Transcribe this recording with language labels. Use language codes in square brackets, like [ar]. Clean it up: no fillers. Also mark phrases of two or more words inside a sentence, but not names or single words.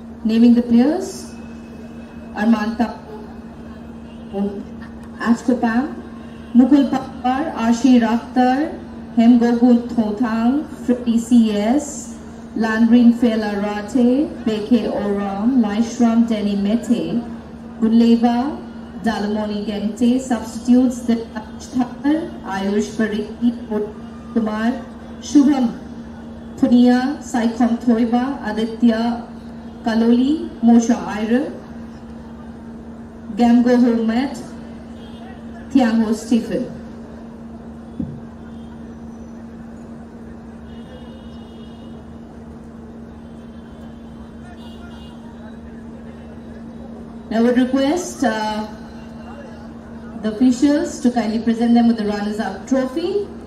[en] Naming the players: Armanta, Ashkopam, Mukul Pawar, Ashir Akhtar, Hemgogul Thothang, Freddy CS, Landrin Felarate, Beke Oram, Laishram Deni Mete, Gunleva, Dalamoni Gente. Substitutes: Dignitary, Ayush Parikhi, Kumar, Shubham Punia, Saikhom Thoiba, Aditya Kaloli, Mosha Ira, Gamgo Homet, Thiango Stephen. I would request the officials to kindly present them with the runners-up trophy.